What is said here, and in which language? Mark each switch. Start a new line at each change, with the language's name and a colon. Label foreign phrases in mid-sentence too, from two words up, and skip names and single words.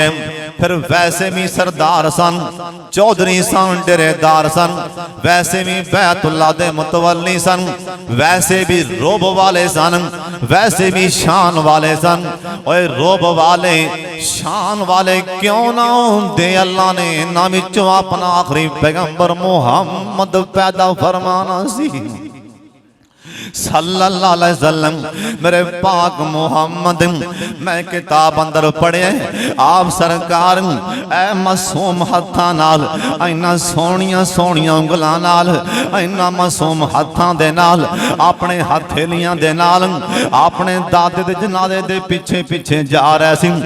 Punjabi: فیر ویسے بھی سردار سن، چودھری سن، ڈیرےدار سن، ویسے بھی بیت اللہ دے متولی سن، ویسے بھی رعب والے سن، ویسے بھی شان والے سن. اور رعب والے شان والے کیوں نہ ہوندے، اللہ نے ایہناں وچوں اپنا آخری پیغمبر محمد پیدا فرمانا سی
Arabic: صلى الله عليه وسلم.
Punjabi: میرے پاک محمد میں کتاب اندر پڑھے، آپ سرکار اے معصوم ہتھاں نال، اینہاں سوہݨیاں سوہݨیاں انگلاں نال، اینہاں معصوم ہتھاں دے نال، اپنے ہتھیلیاں دے نال اپنے دادے دے جنازے دے پیچھے پیچھے جا رہے سی.